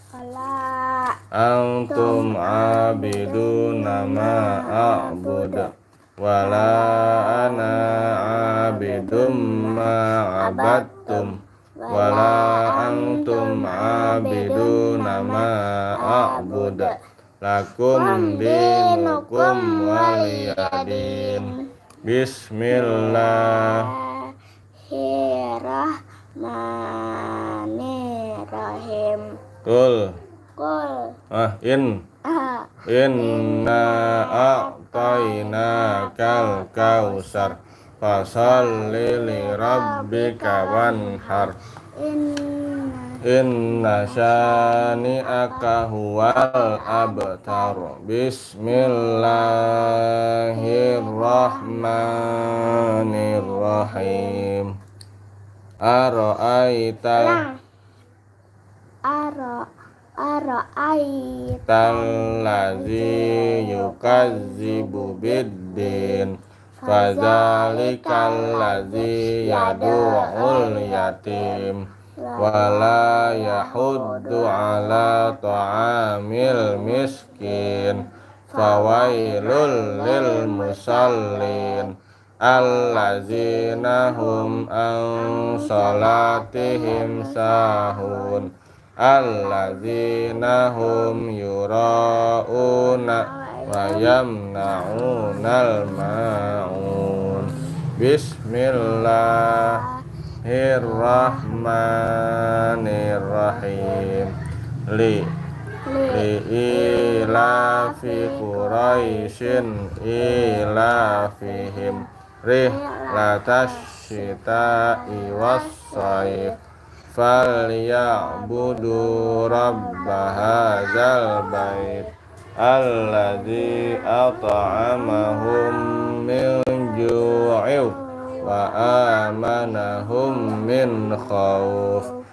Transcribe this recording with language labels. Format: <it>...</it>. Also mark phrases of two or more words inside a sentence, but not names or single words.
<ar>أنتم عابدون ما أعبد ولا أنا عابد ما عبدتم ولا أنتم عابدون ما أعبد لكم دينكم ولي دين. Bismillahirrahmanirrahim. قل إنا أعطيناك الكوثر فصل لربك وانحر إن شانئك هو الأبتر. Bismillahirrahmanirrahim. أرأيت الذي يكذب بالدين فذلك الذي يدع اليتيم ولا يحض على طعام المسكين فويل للمصلين الذين هم عن صلاتهم ساهون الذين هم يراءون ويمنعون الماعون. Bismillahirrahmanirrahim. لإيلاف قريش إيلافهم رحلة الشتاء والصيف فليعبدوا رب هذا البيت الذي أطعمهم من جوع وآمنهم من خوف.</ar>